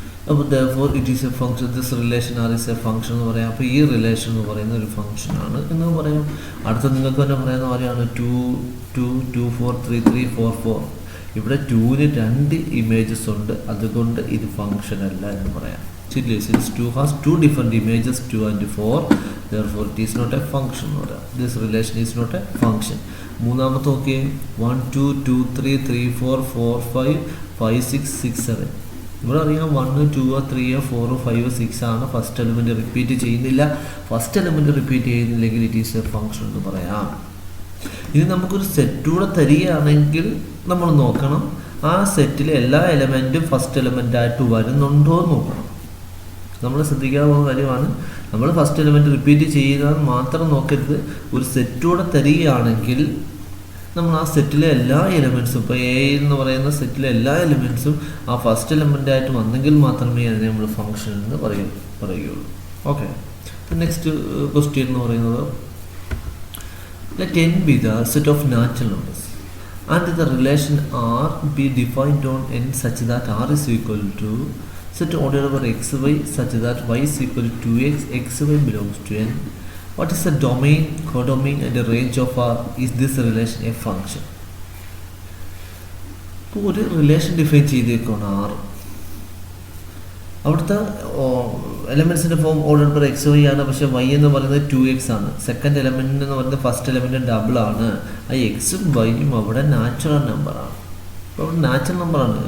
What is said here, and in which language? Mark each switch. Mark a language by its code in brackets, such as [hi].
[ml] അപ്പോൾ [en] therefore it is a function. this relation R is a function [ml] എന്ന് പറയാം. അപ്പോൾ ഈ റിലേഷൻ എന്ന് പറയുന്ന ഒരു ഫംഗ്ഷനാണ് എന്ന് പറയാം. അടുത്ത നിങ്ങൾക്ക് തന്നെ പറയുന്ന പോലെയാണ് 2 2 2 4 3 3 4 4. ഇവിടെ 2ന് 2 ഇമേജസ് ഉണ്ട്, അതുകൊണ്ട് ഇത് ഫംഗ്ഷൻ അല്ല എന്ന് പറയാം. ശരി, [en] since 2 has 2 different images 2 and 4, therefore it is not a function [ml] എന്ന് പറയാം. [en] this relation is not a function. [ml] മൂന്നാമത്തെ നോക്കിയേ 1 2 2 3 3 4 4 5 5 6 6 7. ഇവിടെ അറിയാം 1 2 3 4 5 6 ആണ്. ഫസ്റ്റ് എലിമെൻറ്റ് റിപ്പീറ്റ് ചെയ്യുന്നില്ല. ഫസ്റ്റ് എലിമെൻറ്റ് റിപ്പീറ്റ് ചെയ്യുന്നില്ലെങ്കിൽ [en] it is a function [ml] എന്ന് പറയാം. ഇനി നമുക്കൊരു സെറ്റൂടെ തരികയാണെങ്കിൽ നമ്മൾ നോക്കണം ആ സെറ്റിലെ എല്ലാ എലമെൻറ്റും ഫസ്റ്റ് എലമെൻ്റായിട്ട് വരുന്നുണ്ടോ എന്ന് നോക്കണം. നമ്മൾ ശ്രദ്ധിക്കാതെ പോകുന്ന കാര്യമാണ്. നമ്മൾ ഫസ്റ്റ് എലമെൻറ്റ് റിപ്പീറ്റ് ചെയ്യുന്നത് മാത്രം നോക്കരുത്. ഒരു സെറ്റൂടെ തരികയാണെങ്കിൽ നമ്മൾ ആ സെറ്റിലെ എല്ലാ എലമെൻറ്റ്സും, ഇപ്പോൾ എ എന്ന് പറയുന്ന സെറ്റിലെ എല്ലാ എലമെൻറ്റ്സും ആ ഫസ്റ്റ് എലമെൻ്റായിട്ട് വന്നെങ്കിൽ മാത്രമേ അതിനെ നമ്മൾ ഫംഗ്ഷൻ എന്ന് പറയുകയുള്ളൂ. ഓക്കെ, നെക്സ്റ്റ് ക്വസ്റ്റ്യൻ എന്ന് പറയുന്നത് [en] let n be the set of natural numbers and the relation R be defined on n such that R is equal to set order over xy such that y is equal to 2x, xy belongs to n. What is the domain, codomain and the range of R? Is this relation a function? [ml] ഇപ്പോൾ ഒരു relation define ചെയ്തേക്കാണ് R. അവിടുത്തെ എലമെൻറ്റ്സിൻ്റെ form order per X Y ആണ്. പക്ഷേ Y എന്ന് പറയുന്നത് 2x ആണ്. Second element എന്ന് പറയുന്നത് ഫസ്റ്റ് എലമെൻറ്റ് ഡബിൾ ആണ്. ആ എക്സും വൈയും അവിടെ നാച്ചുറൽ നമ്പറാണ്. അപ്പോൾ അവിടെ നാച്ചുറൽ നമ്പറാണ്.